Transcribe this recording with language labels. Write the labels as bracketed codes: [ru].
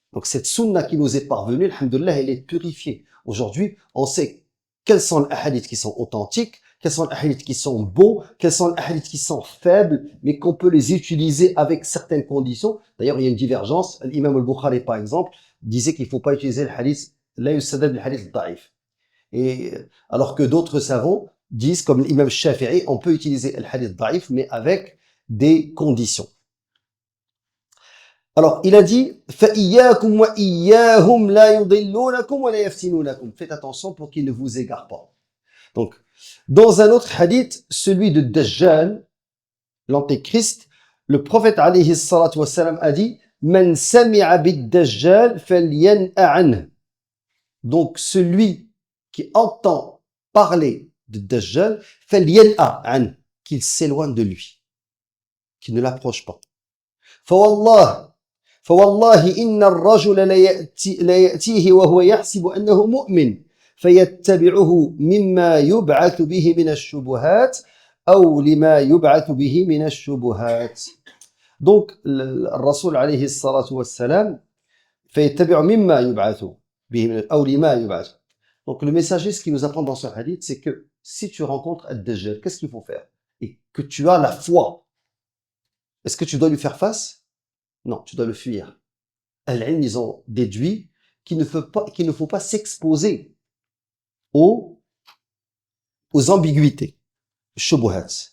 [fr] Donc, cette sunna qui nous est parvenue, alhamdoulilah, elle est purifiée. Aujourd'hui, on sait quels sont les hadiths qui sont authentiques, quels sont les hadiths qui sont beaux, quels sont les hadiths qui sont faibles, mais qu'on peut les utiliser avec certaines conditions. D'ailleurs, il y a une divergence. L'imam al-Bukhari, par exemple, disait qu'il ne faut pas utiliser le hadith, [ar] la yusadad [fr] le hadith da'if. Et alors que d'autres savants disent, comme l'imam Shafi'i, on peut utiliser le hadith da'if, mais avec des conditions. Alors, il a dit, [ar] فَإِيَّاكُمْ وَإِيَّاهُمْ لَا يُضِلُّونَكُمْ وَلَا يَفْتِنُونَكُمْ. [fr] Faites attention pour qu'ils ne vous égarent pas. Donc, dans un autre hadith, celui de Dajjal, l'antéchrist, le prophète alayhi salatu wassalam a dit, [ar] مَنْ سَمِعَ بِالدَّجَّالِ فَلْيَنْأَ عَنْهُ. [fr] Donc, celui qui entend parler de Dajjal, [ar] فَلْيَنْأَ عَنْهُ, [fr] qu'il s'éloigne de lui, qu'il ne l'approche pas. [ar] فوالله إن الرجل ليأتيه وهو يحسب أنه مؤمن فيتبعه مما يبعث به من الشبهات أو لما يبعث به من الشبهات. [fr] Donc, le Rasoul alayhi salatu wassalam [ar] فيتبع مما يبعث به أو لما يبعث. [fr] Donc, le messager, ce qu'il nous apprend dans ce hadith, c'est que si tu rencontres Ad-Dajjal, qu'est-ce qu'il faut faire? Et que tu as la foi. Est-ce que tu dois lui faire face? Non, tu dois le fuir. Al-Ilm, ils ont déduit qu'il ne faut pas s'exposer aux ambiguïtés, shubuhat.